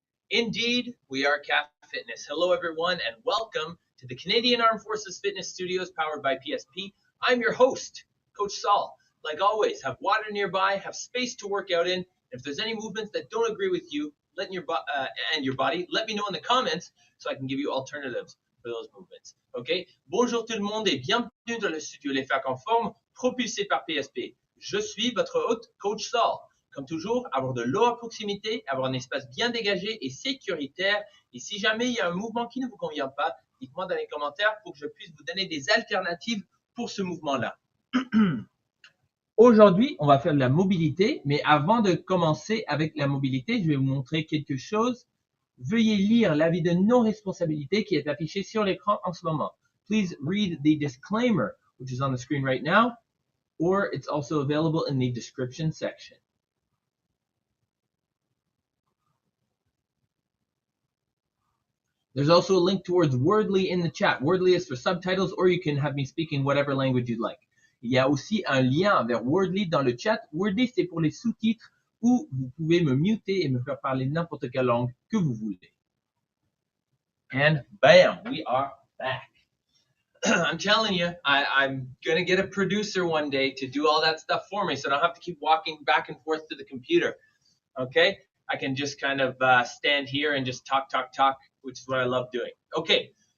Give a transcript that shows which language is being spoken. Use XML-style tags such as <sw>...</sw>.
<en>Indeed, we are CAF Fitness. Hello, everyone, and welcome to the Canadian Armed Forces Fitness Studios powered by PSP. I'm your host, Coach Saul. Like always, have water nearby, have space to work out in. If there's any movements that don't agree with you, your body, let me know in the comments so I can give you alternatives for those movements. Okay?</en> <fr>Bonjour tout le monde et bienvenue dans le studio Les Facs en forme propulsé par PSP. Je suis votre hôte, Coach Saul. Comme toujours, avoir de l'eau à proximité, avoir un espace bien dégagé et sécuritaire. Et si jamais il y a un mouvement qui ne vous convient pas, dites-moi dans les commentaires pour que je puisse vous donner des alternatives pour ce mouvement-là. Aujourd'hui, on va faire de la mobilité, mais avant de commencer avec la mobilité, je vais vous montrer quelque chose. Veuillez lire l'avis de non-responsabilité qui est affiché sur l'écran en ce moment.</fr> <en>Please read the disclaimer, which is on the screen right now, or it's also available in the description section. There's also a link towards Wordly in the chat. Wordly is for subtitles, or you can have me speak in whatever language you'd like.</en> <fr>Il y a aussi un lien vers Wordly dans le chat. Wordly, c'est pour les sous-titres où vous pouvez me muter et me faire parler n'importe quelle langue que vous voulez.</fr> <en>And bam, we are back. I'm telling you, I'm going to get a producer one day to do all that stuff for me so I don't have to keep walking back and forth to the computer. Okay? I can just kind of stand here and just talk, which is what I love doing. Okay.</en>